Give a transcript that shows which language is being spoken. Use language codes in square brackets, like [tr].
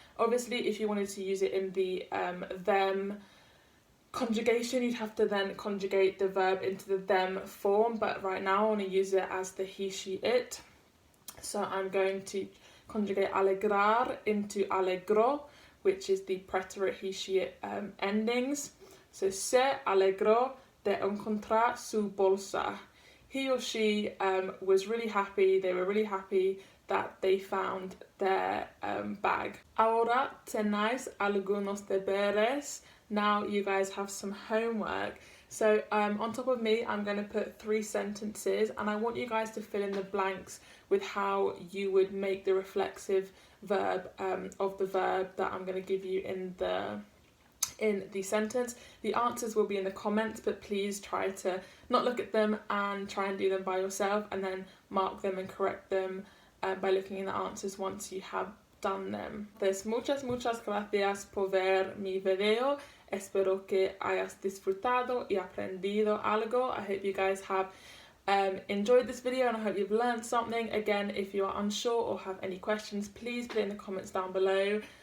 [en] Obviously, if you wanted to use it in the them conjugation, you'd have to then conjugate the verb into the them form, but right now I want to use it as the he, she, it. So I'm going to conjugate alegrar into alegro, which is the preterite he, she, it endings. [es] So se alegró de encontrar su bolsa. [en] He or she was really happy, they were really happy that they found their bag. [es] Ahora tenéis algunos deberes. [en] Now you guys have some homework. So on top of me, I'm going to put 3 sentences, and I want you guys to fill in the blanks with how you would make the reflexive verb of the verb that I'm going to give you in the sentence. The answers will be in the comments, but please try to not look at them and try and do them by yourself, and then mark them and correct them by looking in the answers once you have done them. [es] Pues muchas gracias por ver mi video. Espero que hayas disfrutado y aprendido algo. [en] I hope you guys have enjoyed this video, and I hope you've learned something. Again, if you are unsure or have any questions, please put in the comments down below.